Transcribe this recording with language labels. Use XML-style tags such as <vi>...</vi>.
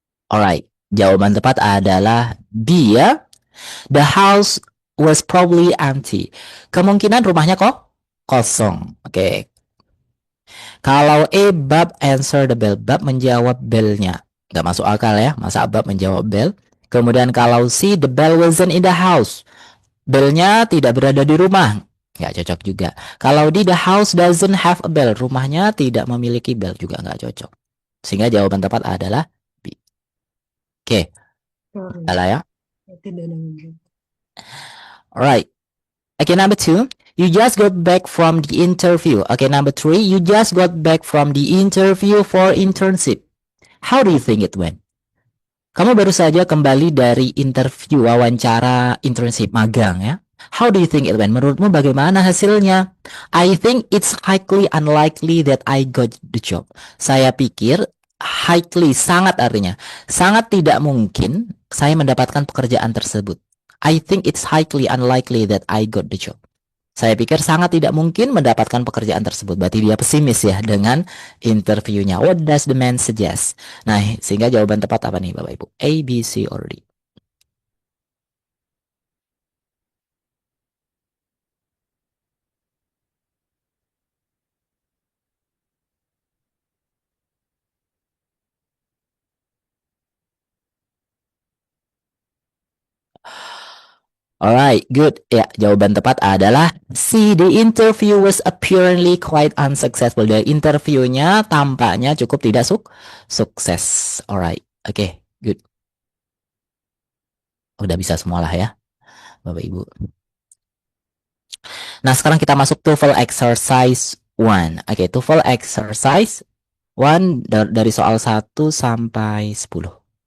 <id>Alright, jawaban tepat adalah B ya.</id> <en>The house was probably empty.</en> <id>Kemungkinan rumahnya kosong.</id> <en>Oke. Kalau A, Bob answer the bell.</en> <id>Bob menjawab belnya. Gak masuk akal ya. Masa Bob menjawab bell? Kemudian kalau</id> <en>C, the bell wasn't in the house.</en> <id>Belnya tidak berada di rumah. Gak cocok juga.</id> <en>Kalau D, the house doesn't have a bell.</en> <id>Rumahnya tidak memiliki bell. Juga gak cocok. Sehingga jawaban tepat adalah B. Oke. Salah ya.</id> <en>Alright. Okay, number 2. You just got back from the interview. Okay, number 3. You just got back from the interview for internship. How do you think it went?</en> <id>Kamu baru saja kembali dari interview wawancara internship magang ya.</id> <en>How do you think it went?</en> <id>Menurutmu bagaimana hasilnya?</id> <en>I think it's highly unlikely that I got the job.</en> <id>Saya pikir highly, sangat artinya. Sangat tidak mungkin saya mendapatkan pekerjaan tersebut.</id> <en>I think it's highly unlikely that I got the job.</en> <id>Saya pikir sangat tidak mungkin mendapatkan pekerjaan tersebut. Berarti dia pesimis ya dengan interviewnya.</id> <en>What does the man suggest?</en> <id>Nah, sehingga jawaban tepat apa nih Bapak Ibu? A, B, C, or D?</id> <en>Alright, good.</en> <id>Ya, jawaban tepat adalah C.</id> <en>The interview was apparently quite unsuccessful.</en> <id>The interviewnya tampaknya cukup tidak sukses.</id> <en>Alright, oke, good.</en> <id>Udah bisa semua lah ya, Bapak Ibu. Nah, sekarang kita masuk TOEFL exercise 1. Oke, TOEFL exercise 1 dari soal 1 sampai 10.</id>